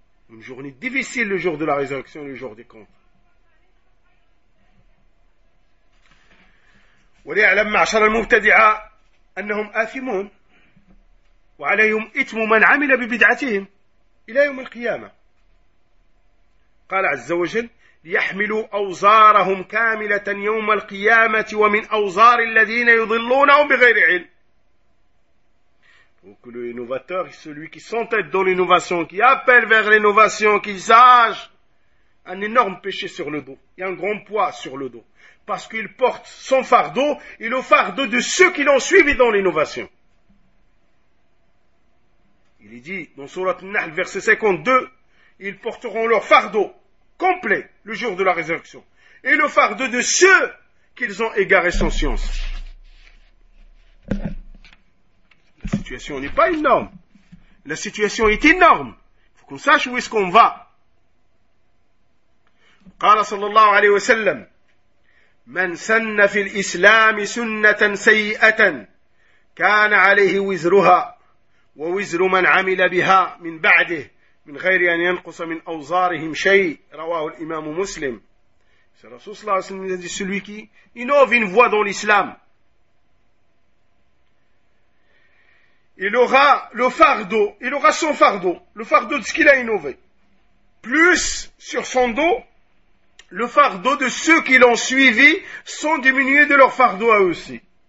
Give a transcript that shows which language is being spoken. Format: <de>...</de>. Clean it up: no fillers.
<fr>Une journée difficile, le jour de la résurrection, le jour des comptes.</fr> <ar>وليعلم معشر المبتدعة أنهم آثمون وعليهم إثم من عمل ببدعتهم إلى يوم القيامة. قال عز وجل ليحملوا أوزارهم كاملة يوم القيامة ومن أوزار الذين يضلونهم بغير علم.</ar> <fr>Donc le innovateur est celui qui s'entête dans l'innovation, qui appelle vers l'innovation, qui sage, un énorme péché sur le dos, et un grand poids sur le dos. Parce qu'il porte son fardeau et le fardeau de ceux qui l'ont suivi dans l'innovation. Il est dit dans Surat An-Nahl, verset 52, ils porteront leur fardeau complet le jour de la résurrection. Et le fardeau de ceux qu'ils ont égarés sans science. La situation n'est pas énorme. La situation est énorme. Il faut qu'on sache où est-ce qu'on va.</fr> <ar>قال صلى الله عليه وسلم من سن في الإسلام سنة سيئة كان عليه وزرها ووزر من عمل بها من بعده من غير أن ينقص من أوزارهم شيء رواه الإمام مسلم.</ar> <fr>C'est Rasoul</fr> <ar>صلى الله عليه وسلم</ar> <fr>dit celui qui innove une voie dans l'islam. Il aura le fardeau, il aura son fardeau, le fardeau de ce qu'il a innové, plus sur son dos le fardeau de ceux qui l'ont suivi sont diminués de leur fardeau à eux aussi.</fr>